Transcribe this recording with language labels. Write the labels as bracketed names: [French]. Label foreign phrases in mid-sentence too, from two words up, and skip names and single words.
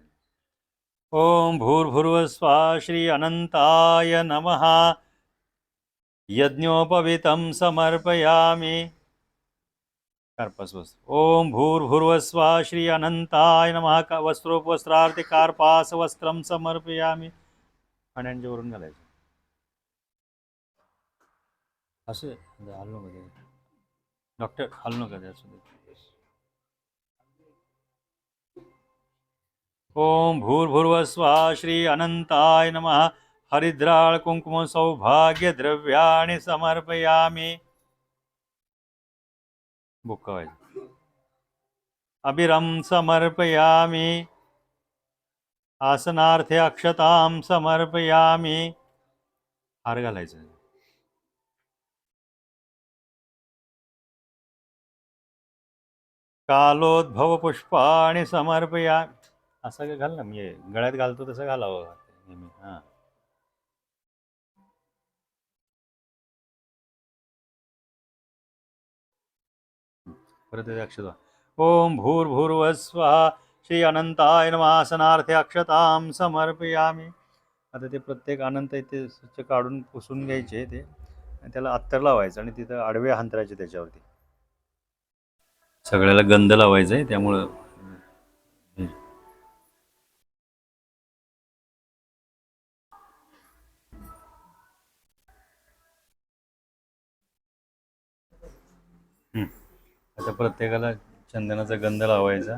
[Sanskrit] ओम भूर्भुवस्वः श्री अनंताय नमः. यज्ञोपवीतं समर्पयामि. कार्पास वस्त्र. ओम भूर्भुवस्वः श्री अनंताय नमः. वस्त्रोपवस्त्रार्थे कार्पास वस्त्रं समर्पयामि. [Marathi] पाण्याच्या वरून घालायचं. असं हलू नका डॉक्टर, हलू नका त्यासुद्धा. [Sanskrit] ओम भूर्भुवस्वः श्री अनंताय नमः. हरिद्राळ कुंकुम सौभाग्य द्रव्याणि समर्पयामि. बुक्कावायचं. अभिरं समर्पयामि. आसनार्थे अक्षतां समर्पयामि. [Marathi] हार घालायचं. [Sanskrit] कालोद्भव पुष्पाणि समर्पयामि. [Marathi] असं घाल ना, मी गळ्यात घालतो तसं घालावं नेहमी. हां परत अक्षता. [Sanskrit] ओम भूर्भुवस्वः श्री अनंताय नमः. आसनार्थे अक्षतां समर्पयामि. [Marathi] आता ते प्रत्येक अनंत ते स्वच्छ काढून पुसून घ्यायचे ते आणि त्याला अत्तर लावायचं आणि तिथं आडवे अंतरायचे त्याच्यावरती. सगळ्याला गंध लावायचा आहे त्यामुळं आता प्रत्येकाला चंदनाचा गंध लावायचा.